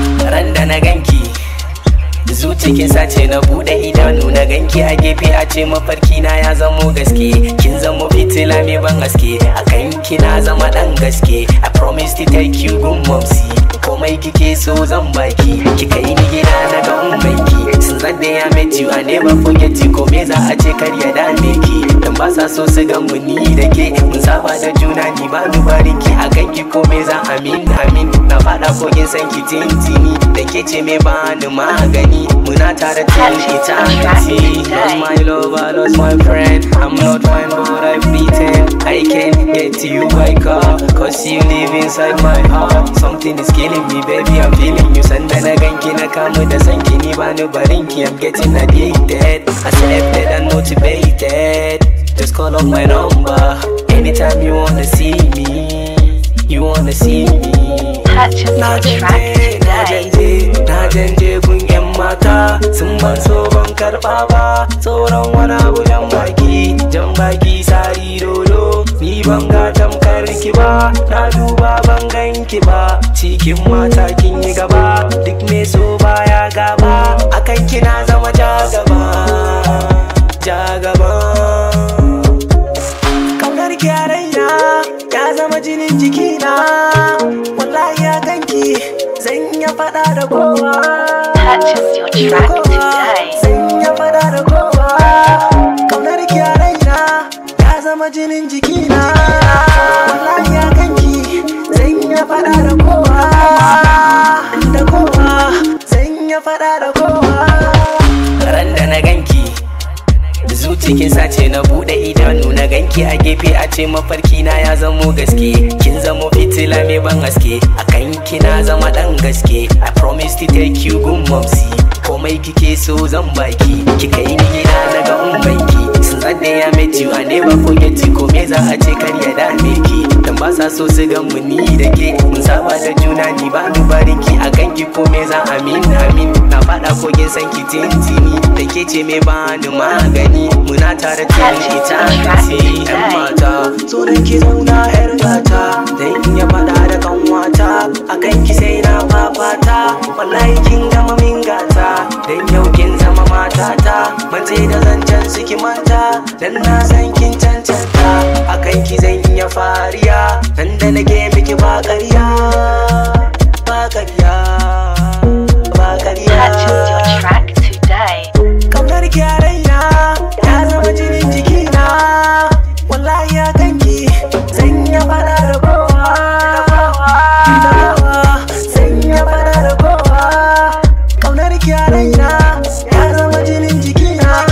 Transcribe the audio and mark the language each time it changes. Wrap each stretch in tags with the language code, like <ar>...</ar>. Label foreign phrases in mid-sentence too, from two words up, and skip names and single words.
<ha>Ran da na ganki, zuciya kin sace na buɗe idanu na ganki a gefe a ce mafarki na ya zamo gaske. Kin zamo fitila mai ban haske, a kanki na zama ɗan gaske.</ha> <en>I promise to take you</en> <ha>gun momsi. Komai kike so zan baki, ki kai ni gida na ga ummanki.</ha> <en>Since that day I met you, I never forget you.</en> <ha>Ko me za a ce kar ya dame ki, dan ba sa so su gan mu ni da ke. Mun saba da juna ni ba ni barin ki, a kanki ko me za a min, a min. Na faɗa kogin san ki tintini, da ke ce me ba ni magani. Muna tare</ha> <en>till eternity. Lost my lover, lost my friend. I'm not fine, but I pretend. I can't get to you by car, 'cause you live inside my heart. Something is killing me, baby, I'm feeling you.</en> <ha>Sanda na ganki na kamu da sanki, ni ba ni barin ki.</ha> <en>I'm getting addicted, accepted and motivated. Just call up my number anytime you wanna see me, you wanna see me. Purchase Na your track janje, na today.</en> <ha>janje, na janje gun yan mata. Sun ban so ban karɓa ba, sauran wani abu jan baki, jan baki sari dodo. Ni ban ga tamkar ki ba, na duba ban gan ki ba. Cikin mata kin yi gaba, duk me so baya gaba. Akan ki na zama ja gaba, ja gaba. Kaunar ki a raina, ya zama jinin jikina. Wallahi a kan ki, zan iya faɗa da kowa.</ha> <en>Purchase your track today.</en> <ha>Zan iya faɗa da kowa. Kaunar ki a raina, ya zama jinin jikina. Wallahi a kan ki, zan iya faɗa da kowa. Da kowa, zan iya faɗa da kowa. Ran da na ganki, zuci kin sace na buɗe idanu na ganki a gefe a ce mafarki na ya zamo gaske. Kin zamo fitila mai ban haske, a kanki na zama ɗan gaske.</ha> <en>I promise to take you gun momsi.</en> <ha>Komai kike so zan baki, ki kai ni gida na ga ummanki.</ha> <en>Since that day I met you, I never forget you.</en> <ha>Ko me za a ce kar ya dame ki, dan ba sa so su gan mu ni da ke. Mun saba da juna ni ba ni barin ki, a kanki ko me za a min, a min. Na faɗa kogin san ki tintini, da ke ce me ba ni magani. Muna tare</ha> <en>till eternity.</en> <ha>Yan mata, so da ki zauna yar gata, dan in ya faɗa da kanwata, a kanki sai na fafata. Wallahi kin gama min gata, dan yau kin zama matata. Ban ce da zancen su ki manta, dan na san kin cancanta. A kanki zan iya fariya, nan da nake miki ba ƙarya, ba ƙarya, ba ƙarya.</ha> <en>Purchase your track today.</en> <ha>Kaunar ki a raina, ya zama jinin jikina. Wallahi a kanki, zan iya faɗa da kowa. Da kowa, zan iya faɗa da kowa. Kaunar ki a raina, ya zama jinin jikina.</ha>